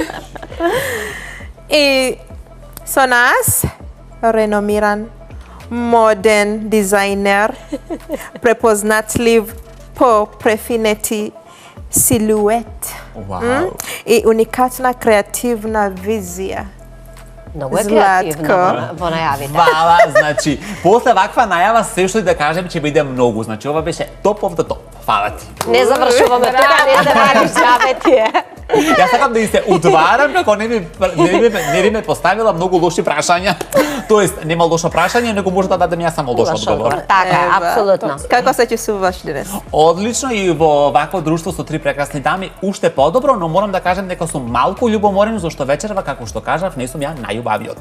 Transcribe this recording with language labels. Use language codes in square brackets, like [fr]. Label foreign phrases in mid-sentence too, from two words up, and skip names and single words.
[mk] И со нас реномиран моден дизајнер, препознатлив по префинети силует и уникатна креативна визија. Многу е Златко. креативно во најавите. Вала, значи, после ваква најава се што и да кажем ќе биде многу. Значи, ова беше топ [en] of the top. [mk] Фала ти. Не завршуваме тука, не се вадиш џабе. Јас сакам да и се удварам како не би ме поставила многу лоши прашања. Тоест, нема лошо прашање, него може да дадем јас само лош одговор. Така е, апсолутно. Како се чувствуваш денес? Одлично и во вакво друштво со три прекрасни дами уште подобро, но морам да кажем дека сум малку љубоморен зашто вечерва како што кажав не сум ја најубавиот.